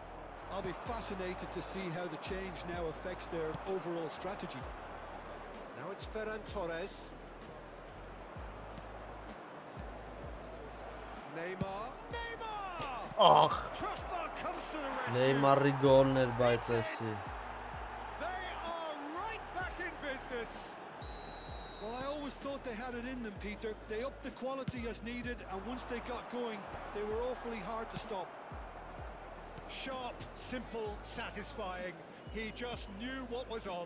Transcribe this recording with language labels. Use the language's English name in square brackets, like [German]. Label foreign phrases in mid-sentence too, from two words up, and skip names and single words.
[English] I'll be fascinated to see how the change now affects their overall strategy. Now it's Ferran Torres. Neymar. Neymar! Oh, Crossbar comes to the rescue. Neymar rigolներ բայց էսի։ They are right back in business. Well, I always thought they had it in them, Peter. They upped the quality as needed, and once they got going, they were awfully hard to stop. Sharp, simple, satisfying. He just knew what was on.